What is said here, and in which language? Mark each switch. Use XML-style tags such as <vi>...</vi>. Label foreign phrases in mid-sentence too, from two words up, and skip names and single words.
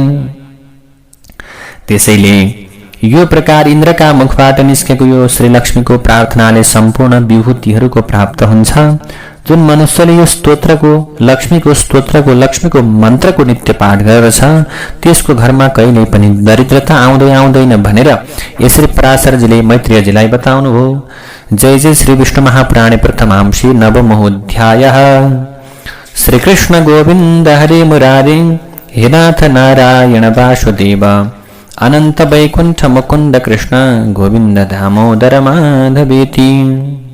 <ne>त्यसैले यो प्रकार इन्द्रका मुखबाट निस्केको यो श्री लक्ष्मीको प्रार्थनाले सम्पूर्ण विभूतिहरूको प्राप्त हुन्छ। जुन मनुष्यले यो लक्ष्मीको मन्त्रको नित्य पाठ गर्दछ त्यसको घरमा कहिल्यै पनि दरिद्रता आउँदैन भनेर यसरी पराशरजीले मैत्रेयजीलाई बताउनुभयो।</ne> <sa>जय जय श्री विष्णु महापुराणे प्रथमांशे नवमोऽध्यायः। श्री कृष्ण गोविन्द हरे मुरारे, हे नाथ नारायण वासुदेव, अनंत वैकुंठ मुकुंद कृष्ण गोविंद दामोदर माधवेति।</sa>